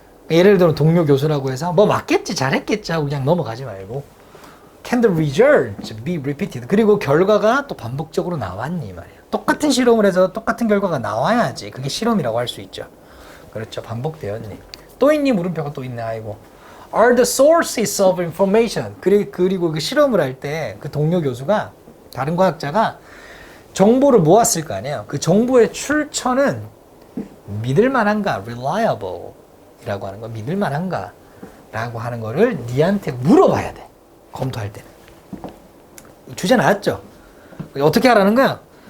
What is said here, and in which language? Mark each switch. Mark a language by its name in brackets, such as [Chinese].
[Korean] 예를 들어 동료 교수라고 해서 뭐 맞겠지, 잘했겠지 하고 그냥 넘어가지 말고 [English] Can the results be repeated? [Korean] 그리고 결과가 또 반복적으로 나왔니 말이야. 똑같은 실험을 해서 똑같은 결과가 나와야지 그게 실험이라고 할 수 있죠. 그렇죠. 반복되었니? 또 있니? 물음표가 또 있네. 아이고. [English] Are the sources of information? [Korean] 그리고 그 실험을 할 때 그 동료 교수가 다른 과학자가 정보를 모았을 거 아니에요. 그 정보의 출처는 믿을 만한가? reliable 이라고 하는 거. 믿을 만한가? 라고 하는 거를 니한테 물어봐야 돼. 검토할 때는. 주제 나왔죠? 어떻게 하라는 거야?